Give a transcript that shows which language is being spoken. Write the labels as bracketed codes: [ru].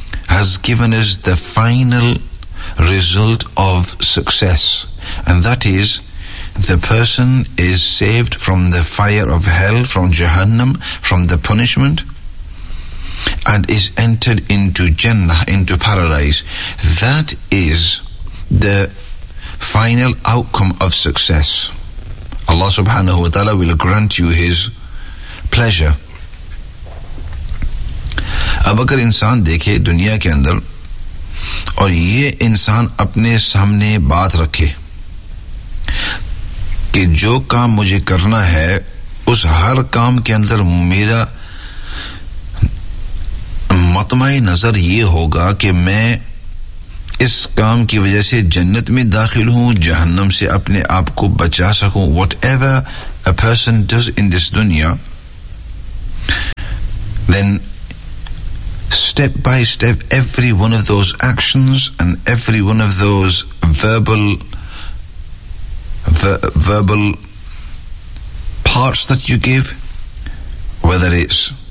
[en] Has given us the final result of success, and that is the person is saved from the fire of hell, from جہنم، from the punishment, and is entered into جنہ، into paradise. That is the final outcome of success. Allah subhanahu wa ta'ala will grant you his pleasure. [ur] اب اگر انسان دیکھے دنیا کے اندر اور یہ انسان اپنے سامنے بات رکھے کہ جو کام مجھے کرنا ہے اس ہر کام کے اندر میرا مطمع نظر یہ ہوگا کہ میں اس کام کی وجہ سے جنت میں داخل ہوں، جہنم سے اپنے آپ کو بچا سکوں۔ [en] whatever a person does in this دنیا، then step by step every one of those actions and every one of those verbal parts that you give, whether it's